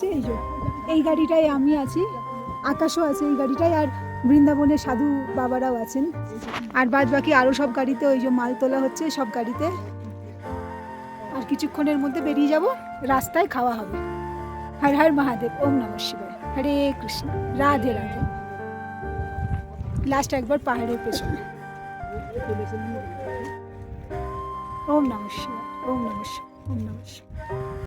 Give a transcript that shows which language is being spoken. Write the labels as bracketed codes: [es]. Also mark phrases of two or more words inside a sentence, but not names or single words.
[bn] এই গাড়িটায় আমি আছি, আকাশও আছে এই গাড়িটায়, আর বৃন্দাবনের সাধু বাবারাও আছেন, আর বাদ বাকি আরও সব গাড়িতে ওই যে মাল তোলা হচ্ছে, সব গাড়িতে। আর কিছুক্ষণের মধ্যে বেরিয়ে যাব, রাস্তায় খাওয়া হবে। [sa] হর হর মহাদেব, ওম নমঃ শিবায়, হরে কৃষ্ণ, রাধে রাধে। [bn] লাস্ট একবার পাহাড়ের পেছনে। [sa] ওম নমঃ শিবায়, ওম নমঃ শিবায়, ওম নমঃ শিবায়।